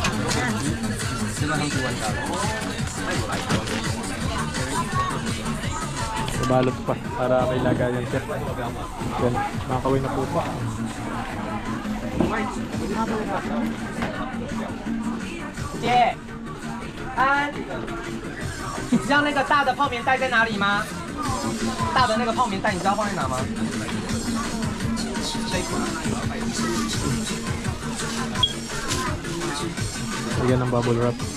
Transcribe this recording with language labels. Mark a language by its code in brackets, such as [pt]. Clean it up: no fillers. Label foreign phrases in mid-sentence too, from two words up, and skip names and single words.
[tl] Babalot pa para may lagayan siya. Yan, makakaway na po pa. [zh] 姐，安，你知道那个大的泡棉袋在哪里吗？大的那个泡棉袋，你知道放在哪吗？ [tl] Lagyan ng [en] bubble wrap.